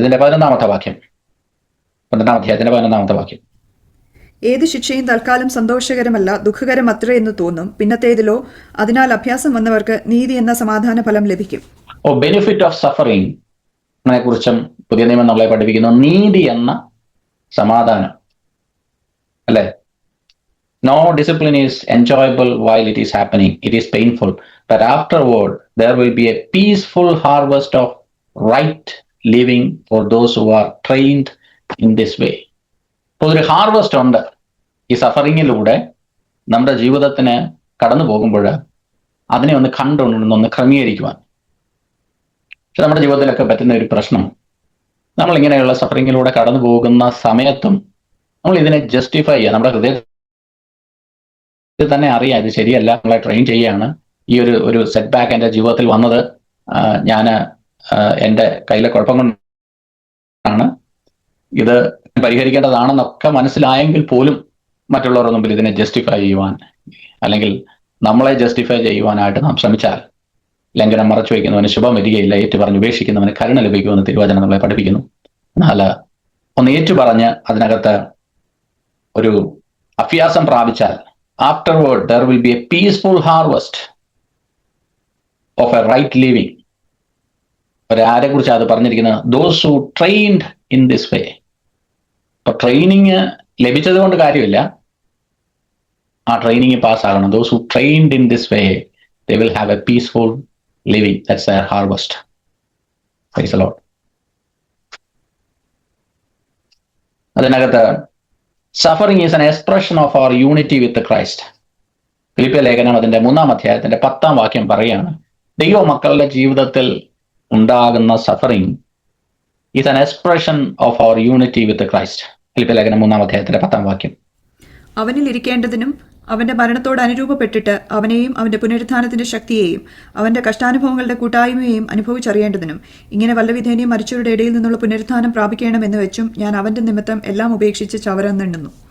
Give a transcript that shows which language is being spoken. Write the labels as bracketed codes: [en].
[ml] ഇതിന്റെ 11-ാമത്തെ വാക്യം, 12-ാം അധ്യായത്തിന്റെ 11-ാമത്തെ വാക്യം. ഏത് ശിക്ഷയും തൽക്കാലം സന്തോഷകരമല്ല, ദുഃഖകരം അത്രേ എന്ന് തോന്നും. പിന്നത്തേതിലോ അതിനാൽ അഭ്യാസം വന്നവർക്ക് നീതി എന്ന സമാധാന ഫലം ലഭിക്കും. [en] benefit of suffering [ml] കുറിച്ചും പുതിയ നിയമം നമ്മളെ പഠിപ്പിക്കുന്നു. നീതി എന്ന സമാധാനം, അല്ലെ? [en] No discipline is enjoyable while it is happening. It is painful. But afterward, there will be a peaceful harvest of right living for those who are trained in this way. [ml] അപ്പോൾ ഒരു ഹാർവസ്റ്റ് ഉണ്ട് ഈ സഫറിങ്ങിലൂടെ നമ്മുടെ ജീവിതത്തിന് കടന്നു പോകുമ്പോൾ അതിനെ ഒന്ന് കണ്ടുകൊണ്ടൊന്ന് ക്രമീകരിക്കുവാൻ. പക്ഷെ നമ്മുടെ ജീവിതത്തിലൊക്കെ പറ്റുന്ന ഒരു പ്രശ്നം, നമ്മൾ ഇങ്ങനെയുള്ള സഫറിങ്ങിലൂടെ കടന്നു പോകുന്ന സമയത്തും നമ്മൾ ഇതിനെ ജസ്റ്റിഫൈ ചെയ്യുക. നമ്മുടെ ഹൃദയത്തിൽ തന്നെ അറിയാം ഇത് ശരിയല്ല, നമ്മളെ ട്രെയിൻ ചെയ്യുകയാണ്. ഈ ഒരു സെറ്റ് ബാക്ക് എൻ്റെ ജീവിതത്തിൽ വന്നത് ഞാൻ എൻ്റെ കയ്യിലെ കുഴപ്പം കൊണ്ടാണ്, ഇത് പരിഹരിക്കേണ്ടതാണെന്നൊക്കെ മനസ്സിലായെങ്കിൽ പോലും മറ്റുള്ളവരുടെ മുമ്പിൽ ഇതിനെ ജസ്റ്റിഫൈ ചെയ്യുവാൻ അല്ലെങ്കിൽ നമ്മളെ ജസ്റ്റിഫൈ ചെയ്യുവാനായിട്ട് നാം ശ്രമിച്ചാൽ ലംഘനം മറച്ചു വയ്ക്കുന്നവന് ശുഭം വരികയില്ല, ഏറ്റുപറഞ്ഞ് ഉപേക്ഷിക്കുന്നവന് കരുണ ലഭിക്കുമെന്ന് തിരുവചനം നമ്മളെ പഠിപ്പിക്കുന്നു. എന്നാൽ ഒന്ന് ഏറ്റുപറഞ്ഞ് അതിനകത്ത് ഒരു അഭ്യാസം പ്രാപിച്ചാൽ [en] afterward there will be a peaceful harvest of a right living. [ml] ആരെ കുറിച്ച് അത് പറഞ്ഞിരിക്കുന്നത്? [en] those who trained in this way. [ml] അപ്പൊ ട്രെയിനിങ് ലഭിച്ചത് കൊണ്ട് കാര്യമില്ല, ആ training പാസ്സാകണം. [en] those who trained in this way, they will have a peaceful living. That's their harvest. Praise the Lord. അതിനകത്ത് suffering is an expression of our unity with the Christ. [ml] ഫിലിപ്പിയ ലേഖനം അതിന്റെ 3-ാം അധ്യായത്തിന്റെ 10-ാം വാക്യം പറയുകയാണ്, ദൈവ മക്കളുടെ ജീവിതത്തിൽ ഉണ്ടാകുന്ന suffering [en] is an expression of our unity with the Christ. [ml] ഫിലിപ്പിയ ലേഖനം 3-ാം അധ്യായത്തിന്റെ 10-ാം വാക്യം. അവനിൽ ഇരിക്കേണ്ടതിനും അവന്റെ മരണത്തോട് അനുരൂപപ്പെട്ടിട്ട് അവനെയും അവന്റെ പുനരുത്ഥാനത്തിന്റെ ശക്തിയെയും അവന്റെ കഷ്ടാനുഭവങ്ങളുടെ കൂട്ടായ്മയെയും അനുഭവിച്ചറിയേണ്ടതിനും ഇങ്ങനെ വല്ലവിധേനയും മരിച്ചവരുടെ ഇടയിൽ നിന്നുള്ള പുനരുത്ഥാനം പ്രാപിക്കണമെന്ന് വെച്ചും ഞാൻ അവന്റെ നിമിത്തം എല്ലാം ഉപേക്ഷിച്ച് ചവരെന്നെണ്ണുന്നു.